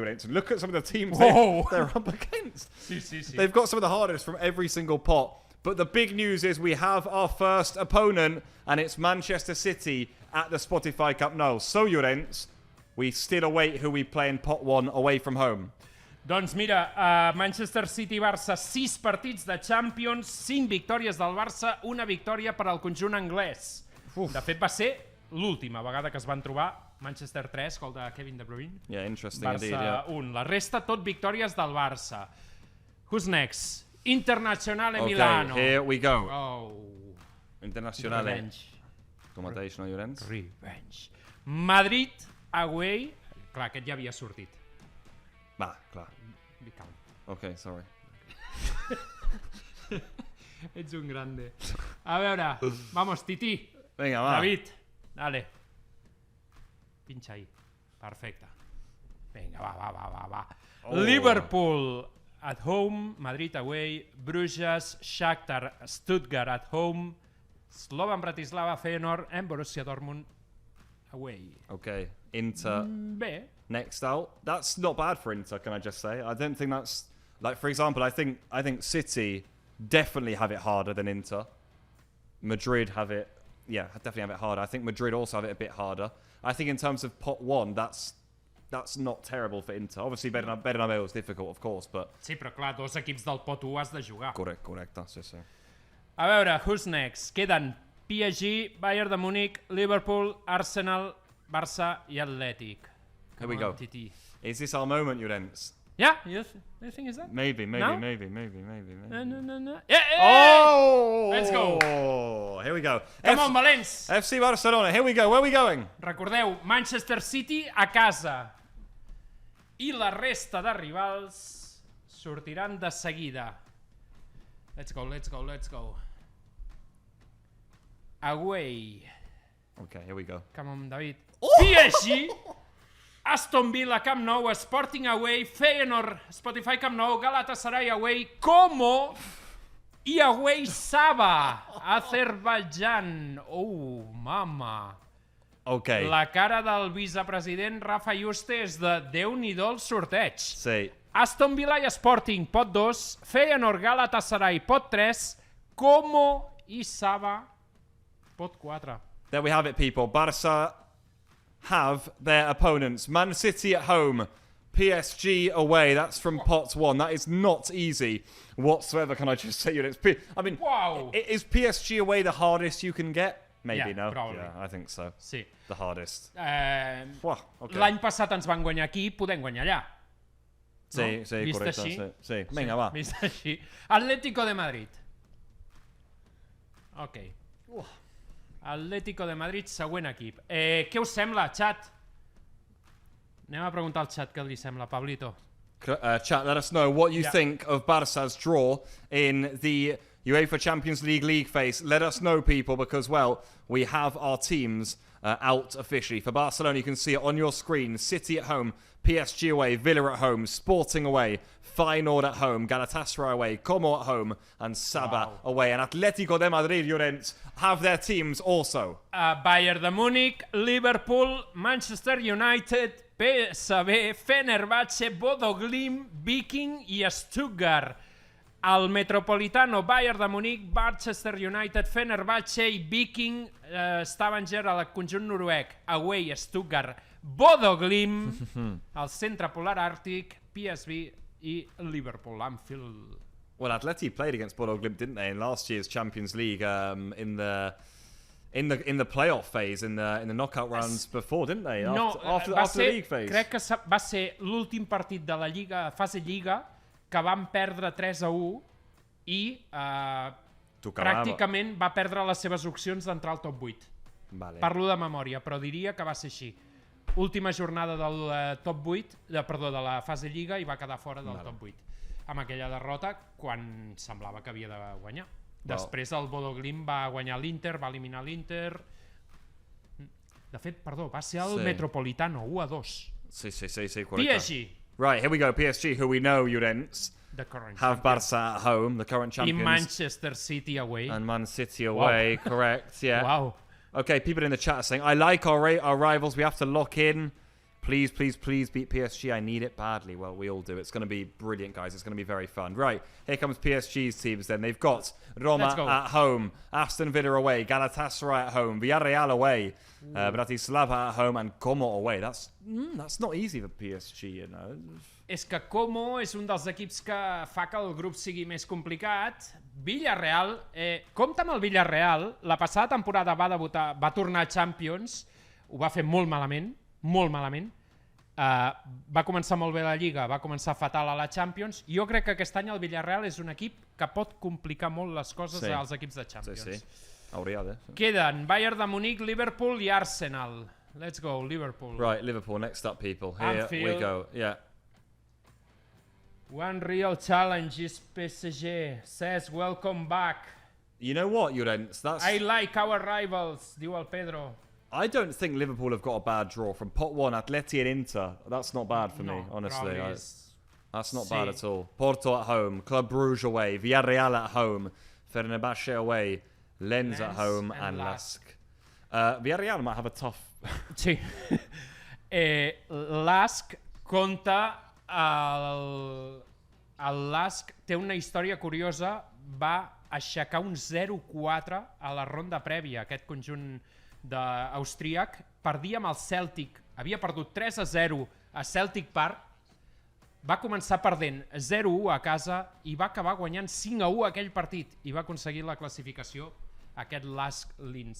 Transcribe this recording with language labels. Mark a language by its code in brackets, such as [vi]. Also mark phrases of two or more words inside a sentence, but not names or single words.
[en] Look at some of the teams they're up against. They've got some of the hardest from every single pot. But the big news is we have our first opponent, and it's Manchester City at the Spotify Camp Nou. So, Llorens, we still await who we play in pot 1 away from home. [ca] Doncs mira, Manchester City-Barça, 6 partits de Champions, 5 victòries del Barça, una victòria per al conjunt anglès. De fet, va ser l'última vegada que es van trobar. Manchester 3, gol de Kevin De Bruyne. [en] Yeah, interesting Barça indeed, yeah. 1. [ca] La resta, tot victòries del Barça. [en] Who's next? Internazionale Okay, Milano. here we go. Oh. Internazionale. Revenge. [ca] Com mateix, no, Llorens? [en] Revenge. Madrid, away. [ca] Clar, aquest ja havia sortit. Va, clar. [en] Be calm. Okay, sorry. [ca] Ets un grande. A veure, vamos, Titi. Vinga, va. [es] David, dale. Pincha ahí. Perfecte. [ca] Vinga, va. [en] Liverpool at home, Madrid away, Bruges, Shakhtar, Stuttgart at home, Slovan Bratislava, Feyenoord and Borussia Dortmund away. Okay, Inter [ca] Bé. [en] next out. That's not bad for Inter, can I just say? I don't think that's... Like, for example, I think City definitely have it harder than Inter. Madrid have it... Yeah, definitely have it harder. I think Madrid also have it a bit harder. I think in terms of pot 1, that's not terrible for Inter. Obviously, Bernabeu is difficult, of course, but... [ca] Sí, però clar, 2 equips del pot 1 has de jugar. Correcte, sí. A veure, [en] who's next? [ca] Queden PSG, Bayern de Múnich, Liverpool, Arsenal, Barça i Atlètic. [en] Here we go. Is this our moment, Llorens? Yeah, you think is that? Maybe. No? No. Yeah, Oh! Let's go. Here we go. Come on, Valents. FC Barcelona, here we go. Where are we going? [ca] Recordeu, Manchester City a casa. I la resta de rivals sortiran de seguida. [en] Let's go. Away. Okay, here we go. Come on, David. PSG, Aston Villa, Camp Nou, Sporting away, Feyenoord, Spotify Camp Nou, Galatasaray away, Como i away Saba, Azerbaijan. Oh, mama. Okay. [ca] La cara del vicepresident Rafa Juste és de Déu-n'hi-do el sorteig. Sí. Aston Villa i Sporting, pot 2, Feyenoord, Galatasaray, pot 3, Como i Saba, pot 4. [en] There we have it, people. Barça have their opponents. Man City at home, PSG away. That's from pot 1. That is not easy whatsoever, can I just say? Wow. Is PSG away the hardest you can get? Maybe, Yeah, no? probably. Yeah, I think so. [ca] Sí. [en] The hardest. Okay. [ca] L'any passat ens van guanyar aquí, podem guanyar allà. Sí, Vist correcte. així? Sí. Vinga, va. Vist així. Atlético de Madrid. Ok. Atlético de Madrid, següent equip. Què us sembla, xat? Anem a preguntar al xat què li sembla, Pablito. [en] Chat, let us know what you think of Barça's draw in the UEFA Champions League phase. Let us know, people, because, well, we have our teams out officially. For Barcelona, you can see it on your screen. City at home, PSG away, Villa at home, Sporting away, Feyenoord at home, Galatasaray away, Como at home, and Saba away. And Atletico de Madrid, Llorens, have their teams also. [ca] Bayern de Múnich, Liverpool, Manchester United, PSV, Fenerbahce, Bodo Glimt, Viking i Stuttgart. El Metropolitano, Bayern de Múnich, Manchester United, Fenerbahce i Viking, Stavanger al conjunt noruec, away Stuttgart, Bodo Glimt, el centre polar àrtic, PSV i Liverpool, Anfield. [en] Well, Atleti played against Bodo Glimt, didn't they, in last year's Champions League in the playoff phase, in the knockout rounds before, didn't they? After the league phase. [ca] Crec que va ser l'últim partit de la Lliga, fase Lliga, que van perdre 3-1 i pràcticament va perdre les seves opcions d'entrar al top 8. Vale. Parlo de memòria, però diria que va ser així. Última jornada del top 8, de la fase Lliga, i va quedar fora del top 8. Amb aquella derrota quan semblava que havia de guanyar. Després el Bodo Glimt va guanyar l'Inter, va eliminar l'Inter. De fet, perdó, va ser el Metropolitano, 1-2. Sí, correcte. [en] PSG. Right, here we go. PSG, who we know, Llorens, have Barça at home, the current champions. [ca] I Manchester City away. [en] And Man City away, correct, yeah. Wow. Okay, people in the chat are saying, I like our rivals, we have to lock in. Please beat PSG, I need it badly. Well, we all do. It's going to be brilliant, guys. It's going to be very fun. Right, here comes PSG's teams then. They've got Roma at home, Aston Villa away, Galatasaray at home, Villarreal away, Bratislava at home, and Como away. That's not easy for PSG, you know. [ca] És que Como és un dels equips que fa que el grup sigui més complicat. Villarreal, compta amb el Villarreal, la passada temporada va tornar a Champions, ho va fer molt malament, va començar molt bé la Lliga, va començar fatal a la Champions. Jo crec que aquest any el Villarreal és un equip que pot complicar molt les coses als equips de Champions. Sí. Hauria de. Queden Bayern de Múnich, Liverpool i Arsenal. [en] Let's go, Liverpool. Right, Liverpool, next up, people. Here Anfield. we go, yeah. One real challenge is PSG. Says welcome back. You know what, Llorens? I like our rivals, [ca] diu el [en] Pedro. I don't think Liverpool have got a bad draw from pot 1, Atleti and Inter. That's not bad for me, honestly. That's not bad at all. Porto at home, Club Brugge away, Villarreal at home, Fenerbahce away, Lens at home, and Lask Villarreal might have a tough... [ca] Sí. L'Ask compta... El Lask té una història curiosa, va aixecar un 0-4 a la ronda prèvia, aquest conjunt austríac, perdia amb el Celtic, havia perdut 3-0 a Celtic Park, va començar perdent 0-1 a casa i va acabar guanyant 5-1 aquell partit i va aconseguir la classificació, aquest Lask Linz.